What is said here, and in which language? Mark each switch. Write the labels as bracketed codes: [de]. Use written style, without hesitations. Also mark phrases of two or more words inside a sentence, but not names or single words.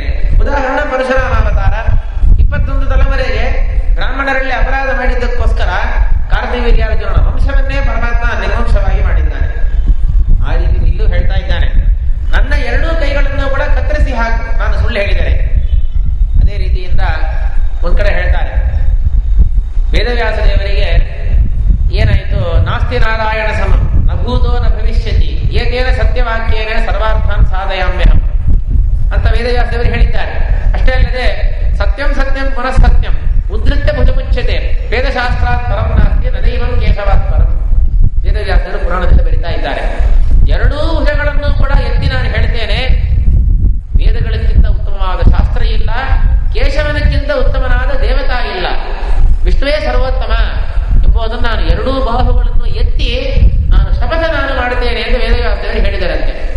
[kn] ಉದಾಹರಣೆ ಪರಶುರಾಮ ಅವತಾರ, 21 ತಲೆವರೆಗೆ ಬ್ರಾಹ್ಮಣರಲ್ಲಿ ಅಪರಾಧ ಮಾಡಿದ್ದಕ್ಕೋಸ್ಕರ ಕಾರ್ತಿವೀರ್ಯಾರ್ಜುನನ ವಂಶವನ್ನೇ ಪರಮಾತ್ಮ ನಿರ್ವಂಶವಾಗಿ ಮಾಡಿದ್ದಾನೆ. ಆ ರೀತಿ ಇಲ್ಲೂ ಹೇಳ್ತಾ ಇದ್ದಾನೆ, ನನ್ನ ಎರಡೂ ಕೈಗಳನ್ನು ಕೂಡ ಕತ್ತರಿಸಿ ಹಾಕು ನಾನು ಸುಳ್ಳು ಹೇಳಿದರೆ. ಅದೇ ರೀತಿಯಿಂದ ಒಂದ್ ಕಡೆ ಹೇಳ್ತಾರೆ, ವೇದವ್ಯಾಸ ದೇವರಿಗೆ ಏನಾಯಿತು, [sa] ನಾಸ್ತಿ ನಾರಾಯಣ ಸಮಂ ನ ಭೂತೋ ನ ಭವಿಷ್ಯತಿ ಏತೇನ ಸತ್ಯವಾಕ್ಯೇನ ಸರ್ವಾರ್ಥಾನ್ ಸಾಧಯಾಮ್ಯಹಂ [kn] ಅಂತ ವೇದವ್ಯಾಸ ದೇವರು ಹೇಳಿದ್ದಾರೆ. ಅಷ್ಟೇ ಅಲ್ಲದೆ [sa] ಸತ್ಯಂ ಸತ್ಯಂ ಪುನಃ ಸತ್ಯಂ ಉದ್ಧೃತ್ಯ ಭುಜಮುಚ್ಯತೆ ವೇದಶಾಸ್ತ್ರಾತ್ ಪರಂ ನಾಸ್ತಿ ನದೈವಂ ಕೇಶವಾತ್ ಪರಂ. [kn] ವೇದವ್ಯಾಸರು ಪುರಾಣದಲ್ಲಿ ಬರೀತಾ ಇದ್ದಾರೆ, ಎರಡೂ ಭುಜಗಳನ್ನು ಕೂಡ ಎತ್ತಿ ನಾನು ಹೇಳ್ತೇನೆ, ವೇದಗಳಿಗಿಂತ ಉತ್ತಮವಾದ ಶಾಸ್ತ್ರ ಇಲ್ಲ, ಕೇಶವನಕ್ಕಿಂತ ಉತ್ತಮನಾದ ದೇವತಾ ಇಲ್ಲ, ವಿಷ್ಣುವೇ ಸರ್ವೋತ್ತಮ ಎಂಬುದನ್ನು ನಾನು ಎರಡೂ ಬಾಹುಗಳನ್ನು ಎತ್ತಿ ನಾನು ಶಪಥ ನಾನು ಮಾಡುತ್ತೇನೆ ಎಂದು ವೇದವ್ಯಾಸದೇವರು ಹೇಳಿದರಂತೆ.